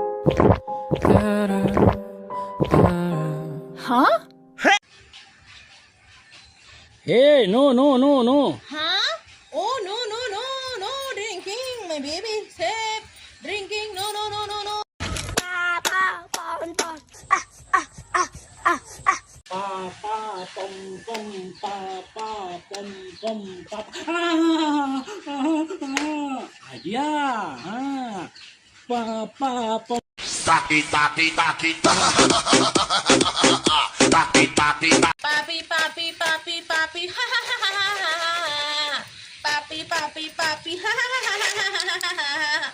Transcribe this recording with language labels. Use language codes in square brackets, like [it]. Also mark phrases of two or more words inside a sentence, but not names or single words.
[en] Huh? Hey, no, no, no, no. Huh? Oh, no, no, no, no drinking. My baby safe. Drinking. No, no, no, no, no. Pa pa pom pom pa pa pom pom pa. Idea. Pa pa pom. Taki taki taki taki taki taki. Papi, papi, papi, papi. Ha ha ha ha ha ha. Papi, papi, papi. Ha ha ha ha ha ha.